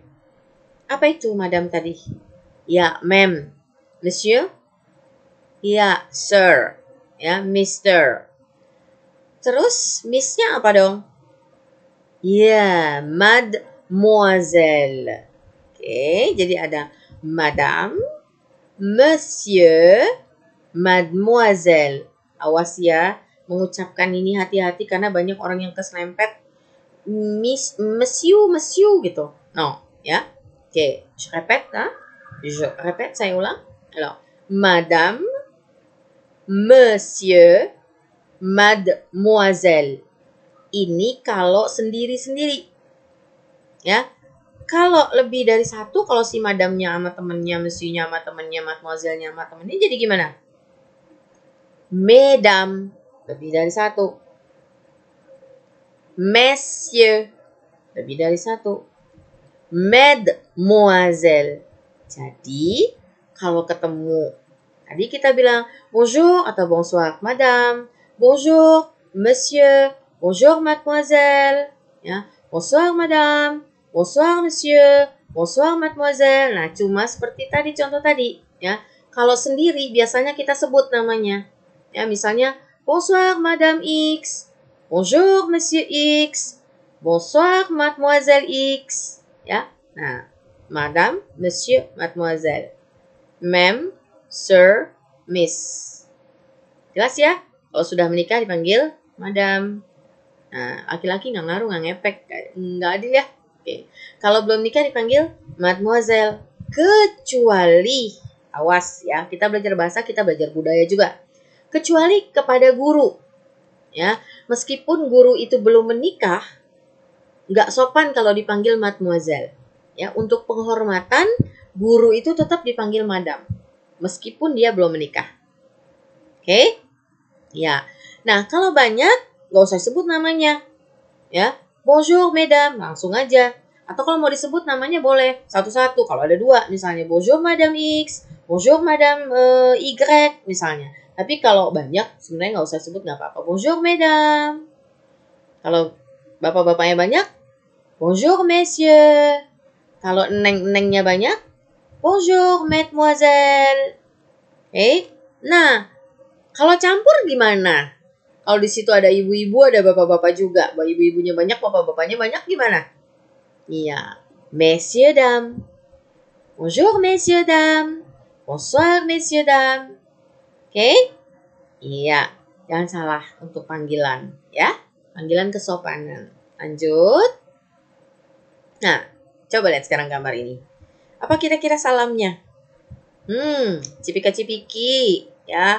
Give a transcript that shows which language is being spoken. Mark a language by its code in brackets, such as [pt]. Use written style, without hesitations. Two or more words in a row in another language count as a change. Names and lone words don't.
[id] Apa itu madame tadi? Ya, ma'am. Monsieur? Ya, sir. Ya, mister. Terus, miss-nya apa dong? Ya, mademoiselle. Oke, jadi ada [fr] madame, monsieur, mademoiselle. [id] Awas ya, mengucapkan ini hati-hati karena banyak orang yang keselempet monsieur gitu. No, ya. Oke, [fr] je répète, [id] saya ulang. [fr] Alors, madame, monsieur, mademoiselle. [id] Ini kalau sendiri-sendiri. Ya. Kalau lebih dari satu, kalau si madamnya sama temennya, monsieur-nya sama temennya, mademoiselle-nya sama temennya, jadi gimana? Mesdames. Lebih dari satu. Messieurs. Lebih dari satu. Mademoiselle. Jadi, kalau ketemu, tadi kita bilang bonjour atau [fr] bonsoir madame. Bonjour, monsieur. Bonjour, mademoiselle. Ya, bonsoir, madame. Bonsoir, monsieur. Bonsoir, mademoiselle. [id] Nah, cuma seperti tadi contoh tadi. Ya, kalau sendiri biasanya kita sebut namanya. Ya, misalnya [fr] bonsoir, madame X. Bonjour, monsieur X. Bonsoir, mademoiselle X. [id] Ya, nah, [fr] madame, monsieur, mademoiselle. [en] Ma'am, sir, miss. [id] Jelas ya? Kalau sudah menikah dipanggil madam. Nah, laki-laki nggak ngaruh, nggak ngepek. Nggak adil ya? Oke. Kalau belum nikah dipanggil mademoiselle. Kecuali, awas ya, kita belajar bahasa, kita belajar budaya juga. Kecuali kepada guru. Ya, meskipun guru itu belum menikah, nggak sopan kalau dipanggil mademoiselle. Ya, untuk penghormatan, guru itu tetap dipanggil madam. Meskipun dia belum menikah. Oke? Ya. Nah, kalau banyak, nggak usah sebut namanya. Ya, [fr] bonjour mesdames, [id] langsung aja. Atau kalau mau disebut namanya boleh satu-satu. Kalau ada dua, misalnya [fr] bonjour madame X, bonjour madame Y, [id] misalnya. Tapi kalau banyak, sebenarnya nggak usah sebut, nggak apa-apa. [fr] Bonjour mesdames. [id] Kalau bapak-bapaknya banyak, [fr] bonjour messieurs. [id] Kalau neng-nengnya banyak, [fr] bonjour mademoiselle. [id] Oke. Nah, kalau campur gimana? Kalau di situ ada ibu-ibu, ada bapak-bapak juga. Ibu-ibunya banyak, bapak-bapaknya banyak gimana? Iya. [fr] Messieurs, dames. Bonjour, messieurs, dames. Bonsoir, messieurs, dames. [id] Oke? Iya. Jangan salah untuk panggilan. Ya. Panggilan kesopanan. Lanjut. Nah, coba lihat sekarang gambar ini. Apa kira-kira salamnya? Cipika-cipiki, ya.